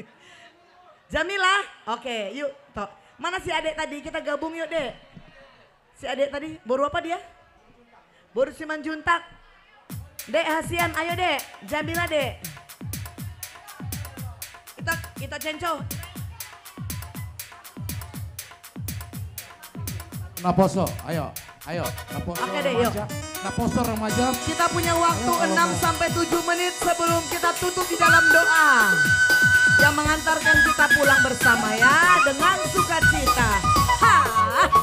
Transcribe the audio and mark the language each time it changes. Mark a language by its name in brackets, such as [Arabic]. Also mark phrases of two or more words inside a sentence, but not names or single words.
[Indonesian] Jamila? Oke, yuk. Mana si adek tadi? Kita gabung yuk, Dek. Si adek tadi, baru apa dia? Baru Simanjuntak. Dek Hasian, ayo Dek. Jamila Dek. Kita cenco. Naposo, ayo. Naposo Oke deh, remaja. yuk. Naposo remaja. Kita punya waktu 6-7 menit sebelum kita tutup di dalam doa. Yang mengantarkan kita pulang bersama ya dengan sukacita. Ha.